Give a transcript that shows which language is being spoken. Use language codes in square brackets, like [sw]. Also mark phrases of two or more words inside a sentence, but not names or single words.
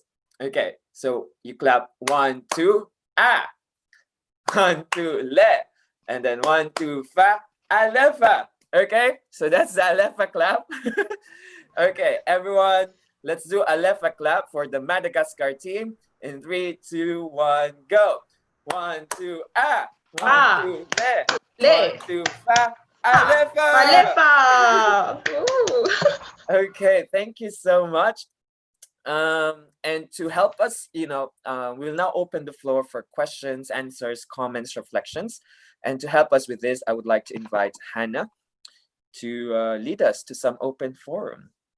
[en] Okay, so you clap 1, 2, ah, 1, 2, le, and then 1, 2, fa, Alefa. Okay, so that's the Alefa clap. Okay, everyone, let's do Alefa clap for the Madagascar team. In 3, 2, 1, go. 1, 2, ah. 1, Ah. 2, le. Le. 1, 2, fa. Alefa. Alefa. Ooh. Okay, thank you so much. And to help us, we'll now open the floor for questions, answers, comments, reflections. And to help us with this, I would like to invite Hannah to lead us to some open forum.